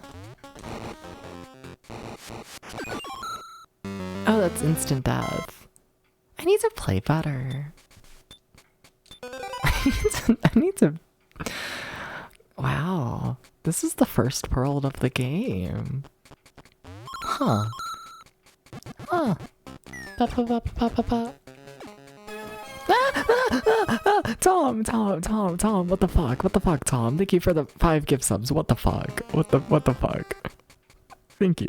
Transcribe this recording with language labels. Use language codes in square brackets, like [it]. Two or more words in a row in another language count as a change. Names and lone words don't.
[en] Oh, that's instant death. I need to play better. I need to... Wow. This is the first world of the game. Huh. Huh. Ba ba ba ba ba ba. Tom, what the fuck? What the fuck, Tom? Thank you for the 5 gift subs. What the fuck? What the fuck? Thank you.